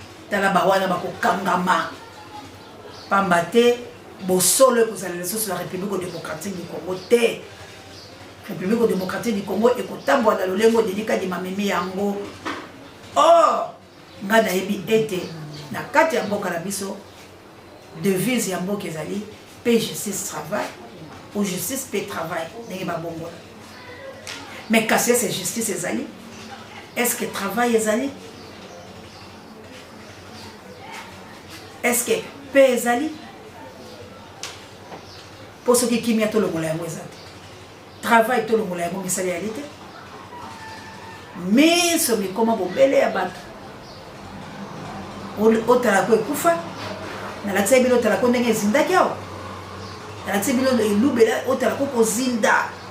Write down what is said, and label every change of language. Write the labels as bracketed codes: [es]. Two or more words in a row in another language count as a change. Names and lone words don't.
[ln] Tala ba wana bakokangama. Pamba te bosolo ekozala lisusu na République démocratique du Congo te. République démocratique du Congo ekotambola na lolengo Denis Kadima memi yango. Or, nga nayebi ete na kati ya mboka na biso, devise ya mboka ezali, [fr] "Paix, justice, travail", ou "Justice, paix, travail", [ln] ndenge babongola. Mais kasi ese justice ezali? [fr] Est-ce que travail ezali? Est-ce que paix ezali? [ln] Po soki kimia tolongola yango eza te. Travail tolongola yango misala yali te. Miso mikoma bobele ya bato. Ol-, otalako ekufa. Nalakisa bino otalako ndenge ezindaki awa. Nalakisa bino elubela otalako kozinda.